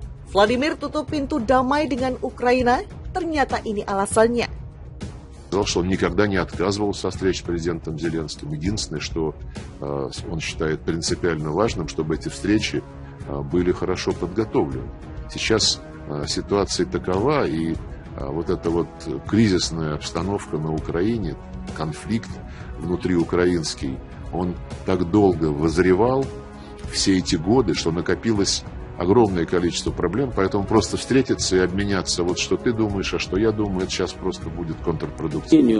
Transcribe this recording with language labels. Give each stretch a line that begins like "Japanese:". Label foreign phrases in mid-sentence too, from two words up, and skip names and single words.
Indonesian: Vladimir tutup pintu damai dengan Ukraina, ternyata ini alasannya.
Russian: Сказал, что он никогда не отказывался от встреч с президентом Зеленским. Единственное, что он считает принципиально важным, чтобы эти встречи были хорошо подготовлены. Сейчас ситуация такова, и вот эта вот кризисная обстановка на Украине, конфликт внутриукраинский, он так долго вызревал все эти годы, что накопилось огромное количество проблем, поэтому просто встретиться и обменяться, вот что ты думаешь, а что я думаю, это сейчас просто будет контрпродуктивно.